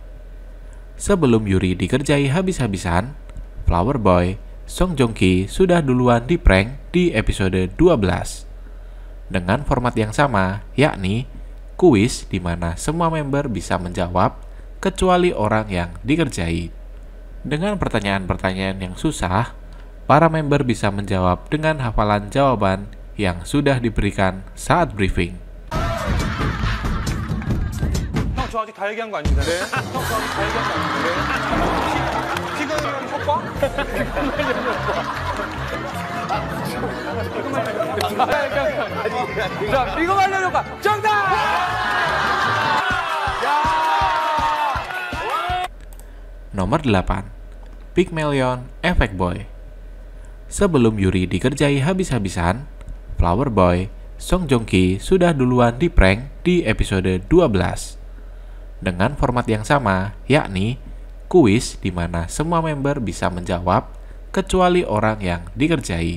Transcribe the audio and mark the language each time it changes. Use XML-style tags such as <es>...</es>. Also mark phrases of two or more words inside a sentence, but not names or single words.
<id>Sebelum Yuri dikerjai habis-habisan,</id> <en>Flower Boy</en> <id>Song Joong-ki sudah duluan di prank di episode 12 dengan format yang sama, yakni kuis di mana semua member bisa menjawab kecuali orang yang dikerjai. Dengan pertanyaan-pertanyaan yang susah, para member bisa menjawab dengan hafalan jawaban yang sudah diberikan saat briefing.</id> <ko>저 아직 다 얘기한 거 아닙니다. 네. 저 아직 다 얘기한 거 아닙니다. 네. 피그널 효과? 자, 피그널 효과 정답!</ko> <id>Nomor 8.</id> <en>Pygmalion Effect Boy.</en> <id>Sebelum Yuri dikerjai habis-habisan,</id> <en>Flower Boy</en> <id>Song Joong-ki sudah duluan di prank di episode 12 dengan format yang sama, yakni kuis di mana semua member bisa menjawab kecuali orang yang dikerjai.</id>